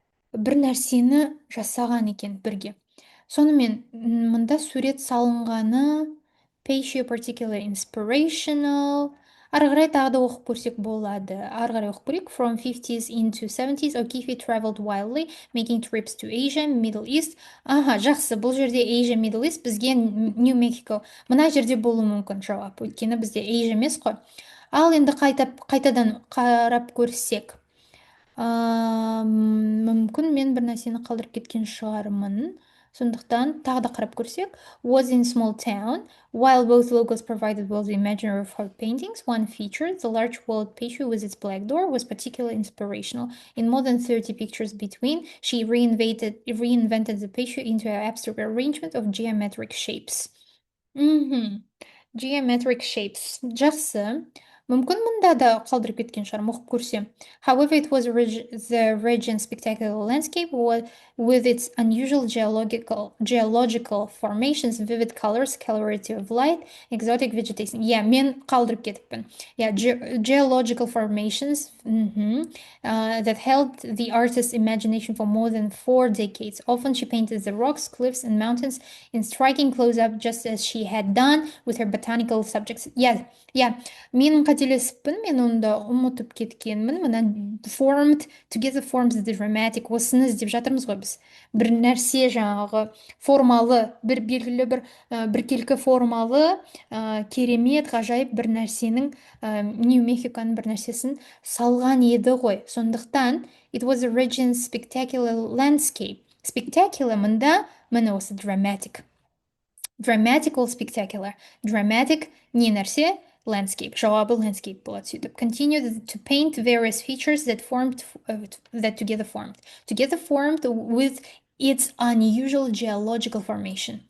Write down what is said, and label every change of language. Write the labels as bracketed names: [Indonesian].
[Kazakh] Бір нәрсені жасаған екен бірге. Сонымен, мында сурет салынғаны [English] patio particularly inspirational. [Kazakh] Ары қарай тағы да оқып көрсек болады. Ары қарай оқып көрейік. [English] From 50s into 70s, O'Keeffe traveled wildly, making trips to Asia, Middle East. [Kazakh] Жақсы, бұл жерде Asia, Middle East, бізге New Mexico. Мына жерде болуы мүмкін жауап. Өйткені бізде Asia емес қой. Ал енді қайтадан қарап көрсек. Мүмкін мен бір нәрсені қалдырып кеткен шығармын. Сондықтан тағы да қарап көрсек. [English] Was in small town. While both locals provided wealthy imaginary of her paintings, one feature, the large walled patio with its black door, was particularly inspirational. In more than 30 pictures between, she reinvented the patio into an abstract arrangement of geometric shapes. Geometric shapes. [Kazakh] Жақсы. Мүмкін мұнда да қалдырып кеткен шығар, оқып көрсем. [English] However, it was the region's spectacular landscape with its unusual geological formations, vivid colors, clarity of light, exotic vegetation. [Kazakh] Мен қалдырып кетіппін. [English] Geological formations that held the artist's imagination for more than 4 decades. Often she painted the rocks, cliffs, and mountains in striking close-up, just as she had done with her botanical subjects. [Kazakh] Мен қателесіппін, мен онда ұмытып кеткенмін. Мына [English] together forms the dramatic. [Kazakh] Осыны іздеп жатырмыз ғой біз. Бір нәрсе жаңағы формалы, бір белгілі біркелкі формалы, керемет, ғажайып бір нәрсенің, New Mexico'ның бір нәрсесін салған еді ғой. Сондықтан [English] it was a region's spectacular landscape. Spectacular [Kazakh] мында міне осы [English] dramatic. Dramatical, spectacular. [Kazakh] Dramatic не нәрсе? [English] Landscape. [Kazakh] Жауабы landscape болады сөйтіп. [English] Continue to paint various features that together formed. Together formed with its unusual geological formation.